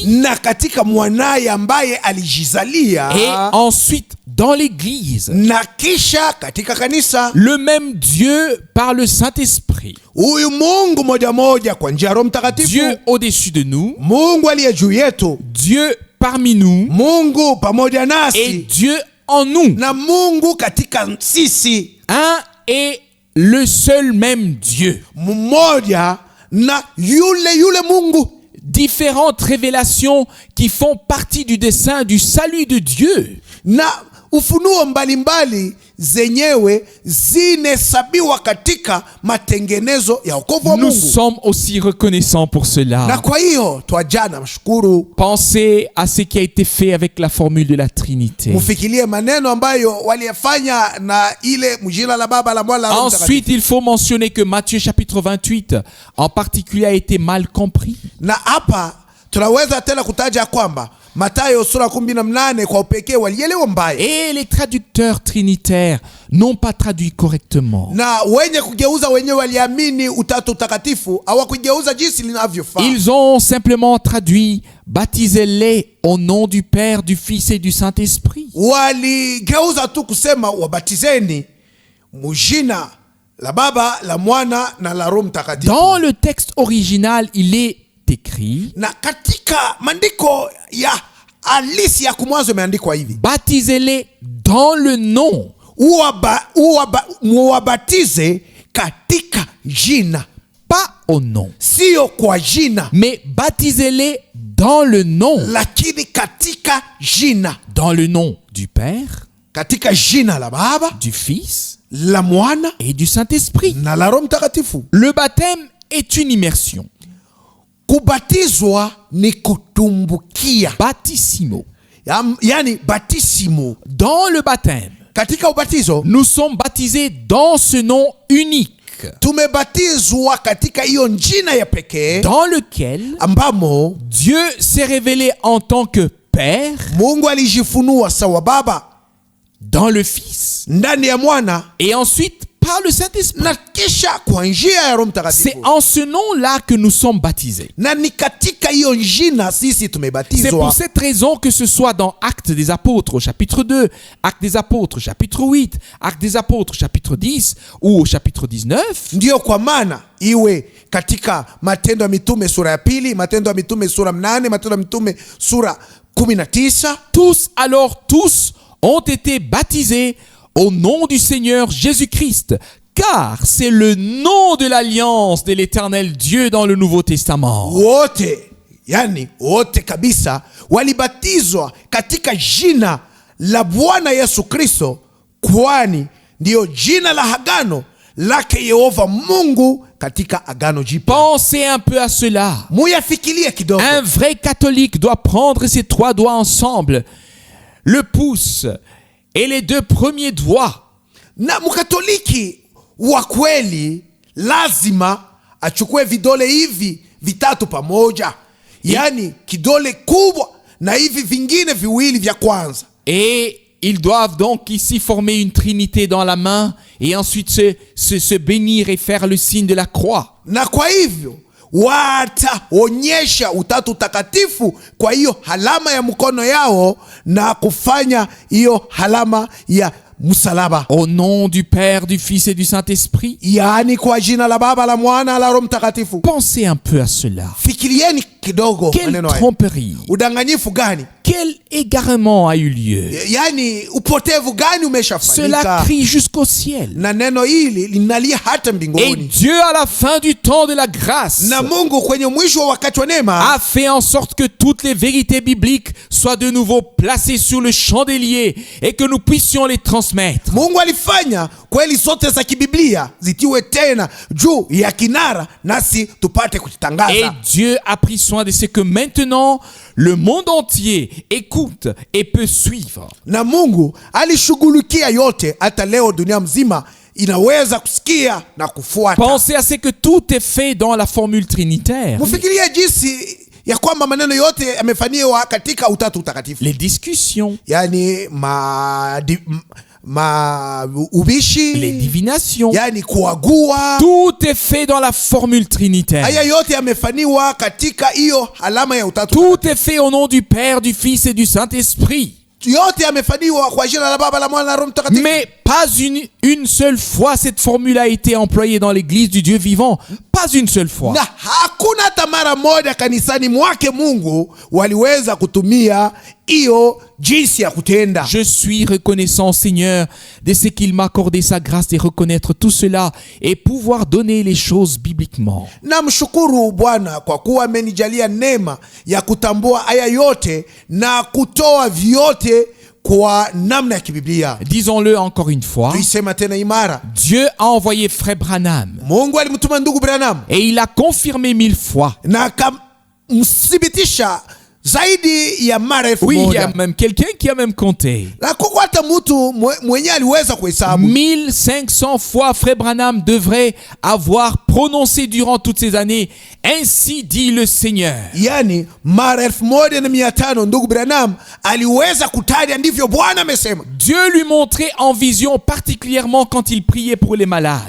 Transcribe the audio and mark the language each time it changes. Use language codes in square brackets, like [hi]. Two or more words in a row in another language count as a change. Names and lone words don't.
[sw] na katika mwanaye ambaye alijizalia, [fr] Et ensuite dans l'Église. [sw] na kisha katika kanisa. [fr] Le même Dieu par le Saint-Esprit. [sw] Huyu Mungu moja moja kwa njia ya Roho Mtakatifu. [fr] Dieu au-dessus de nous. [sw] Mungu aliye juu yetu. [fr] Dieu parmi nous. [sw] Mungu pamoja [fr] Et [sw] nasi. [fr] Dieu en nous. [sw] Na Mungu katika sisi. [fr] Un et le seul même Dieu. [sw] Mmoja na yule Mungu. [fr] Différentes révélations qui font partie du dessein du salut de Dieu. [sw] Na ufunuo mbalimbali zenyewe zinehesabiwa katika matengenezo ya wokovu wa [fr] Nous [sw] Mungu. [fr] sommes aussi reconnaissants pour [sw] Na [fr] cela. [sw] kwa hiyo twajana mshukuru. [fr] Pensez à ce qui a été fait avec la formule de la Trinité. [sw] Mufikirie maneno ambayo waliyafanya na ile mjina la Baba la Mwana la Roho Mtakatifu. [fr] Ensuite, il faut mentionner que Matthieu chapitre 28 en particulier a été mal compris. [sw] Na hapa tunaweza tena kutaja kwamba Mathayo sura 18 kwa upekee walielewa mbaya. [fr] Et les traducteurs trinitaires n'ont pas traduit correctement. [sw] Na wenye kugeuza wenyewe waliamini utatu utakatifu hawakugeuza jinsi linavyofaa. [fr] Ils ont simplement traduit « Baptisez-les au nom du Père, du Fils et du Saint-Esprit ». [sw] Waligeuza tu kusema wabatizeni mujina la Baba, la Mwana na la Roho Mtakatifu. [fr] Dans le texte original, il est écrit [sw] Na katika maandiko ya halisi ya kumwanzo imeandikwa hivi: [fr] Baptisez-les dans le nom. [sw] Muwabatize katika jina. [fr] Pas au nom, [sw] Sio kwa jina, [fr] mais baptisez-les dans le nom. [sw] lakini katika jina. [fr] Dans le nom du Père, [sw] Katika jina la Baba, [fr] du Fils [sw] la Mwana [fr] et du Saint-Esprit. [sw] na la Roho Mtakatifu. [fr] Le baptême est une immersion. [sw] Kubatizwa ni kutumbukia. [fr] Baptissimo. [sw] Yani batisimo. [fr] Dans le baptême, [sw] Katika ubatizo [fr] nous sommes baptisés dans ce nom unique, [sw] tumebatizwa katika hiyo jina ya pekee [fr] dans lequel [sw] ambamo [fr] Dieu s'est révélé en tant que Père, [sw] Mungu alijifunua sawa Baba, [fr] dans le Fils, [sw] ndani ya Mwana [fr] et ensuite par le Saint-Esprit. [sw] na kisha kwa njia ya Roho [fr] C'est [sw] Mtakatifu. [fr] en ce nom-là que nous sommes baptisés. [sw] Na ni katika hiyo jina sisi [fr] C'est pour [sw] tumebatizwa. [fr] cette raison que ce soit dans Actes des Apôtres au chapitre 2, Actes des Apôtres chapitre 8, Actes des Apôtres chapitre 10 ou au chapitre 19, [sw] Ndiyo kwa maana iwe katika Matendo ya Mitume sura ya pili, Matendo ya Mitume sura 8, Matendo ya Mitume sura 19, [fr] tous ont été baptisés au nom du Seigneur Jésus-Christ, car c'est le nom de l'alliance de l'Éternel Dieu dans le Nouveau Testament. [sw] wote, yani wote kabisa walibatizwa katika jina la Bwana Yesu Kristo, kwani ndiyo jina la agano lake Yehova Mungu katika agano jipya. [fr] Pensez un peu à cela. [sw] Muyafikirie kidogo. [fr] Un vrai catholique doit prendre ses 3 doigts ensemble, le pouce et les 2 premiers doigts. [sw] Na mkatoliki wa kweli lazima achukue vidole hivi vitatu pamoja, yani kidole kubwa na hivi vingine viwili vya kwanza. [fr] Et ils doivent donc ici former une trinité dans la main et ensuite se bénir et faire le signe de la croix. [sw] Na kwa hivyo wataonyesha utatu takatifu kwa hiyo alama ya mkono yao na kufanya hiyo alama ya msalaba. [fr] Au nom du Père, du Fils et du Saint-Esprit. [sw] Yaani kwa jina la Baba, la Mwana, la Roho Mtakatifu. [fr] Pensez un peu à cela. [sw] Fikirieni kidogo [fr] Quelle [sw] maneno haya. [fr] tromperie. [sw] Udanganyifu gani? [fr] Quel égarement a eu lieu. [sw] Yaani upotevu gani umeshafanyika? [fr] Cela crie jusqu'au ciel. [sw] Na neno hili linalia hata [fr] Et [sw] mbinguni. [fr] Dieu, à la fin du temps de la grâce, [sw] Na Mungu kwenye mwisho wa wakati wa neema [fr] a fait en sorte que toutes les vérités bibliques soient de nouveau placées sur le chandelier et que nous puissions les transmettre. [sw] Mungu alifanya kweli zote za kibiblia zitiwe tena juu ya kinara nasi tupate [fr] Et [sw] kutangaza. [fr] Dieu a pris soin de ce que maintenant le monde entier écoute et peut suivre. [sw] Na Mungu alishughulikia yote, hata leo dunia mzima inaweza kusikia na kufuata. [fr] Pensez à ce que tout est fait dans la formule trinitaire. [sw] Mfikirie jinsi ya kwamba maneno yote yamefanywa katika utatu utakatifu. [fr] Les discussions, [sw] Yani ubishi, [fr] les divinations, [sw] yani kuagua, [fr] tout est fait dans la formule trinitaire. [sw] haya yote yamefanywa katika hiyo alama ya utatu. [fr] Tout est fait au nom du Père, du Fils et du Saint-Esprit. [sw] Yote yamefanywa kwa jina la Baba, la Mwana na Roho Mtakatifu. [fr] Mais pas une seule fois cette formule a été employée dans l'église du Dieu vivant. Pas une seule fois. [sw] Na hakuna hata mara moja kanisani mwake Mungu waliweza kutumia hiyo jinsi ya kutenda. [fr] Je suis reconnaissant, Seigneur, de ce qu'il m'a accordé sa grâce de reconnaître tout cela et pouvoir donner les choses bibliquement. [sw] Na mshukuru Bwana kwa kuwa amenijalia neema ya kutambua haya yote na kutoa vyote kwa namna ya kibiblia. [fr] Disons-le encore une fois. [sw] Tuisema tena imara. [fr] Dieu a envoyé frère Branham. [sw] Mungu alimtuma ndugu Branham. [fr] Et il a confirmé 1000 fois. [sw] Na akamthibitisha zaidi ya mara 1000. [fr] Oui, il y a même quelqu'un qui a même compté. [sw] Na kwa hata mtu mwenye aliweza kuhesabu. [fr] 1500 fois frère Branham devrait avoir prononcé durant toutes ces années. Ainsi dit le Seigneur. [sw] Yani mara 1500 ndugu Branham aliweza kutaja ndivyo Bwana amesema. [fr] Dieu lui montrait en vision particulièrement quand il priait pour les malades.